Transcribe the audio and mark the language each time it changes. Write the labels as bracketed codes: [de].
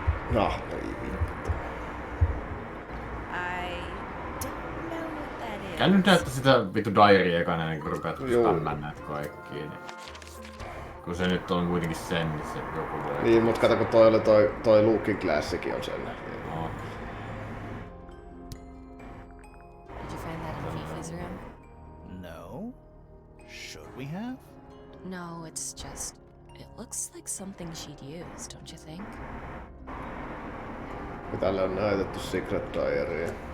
[fi] No, ei vittu. [en] I don't know what that is. [fi] Käy nyt näyttää sitä vittu diarya ekana ennen kuin rupeat spämmään näitä kaikkia. Niin. Kun se nyt on kuitenkin sen, niin se joku voi... Niin, mut kato kun toi oli toi Looking Glassikin on sen. No. [en] Did you find that in Fifi's room? No. Should we have? No, it's just... It looks like something she'd use, don't you think? [fi] Tälle on näytetty Secret Diarya.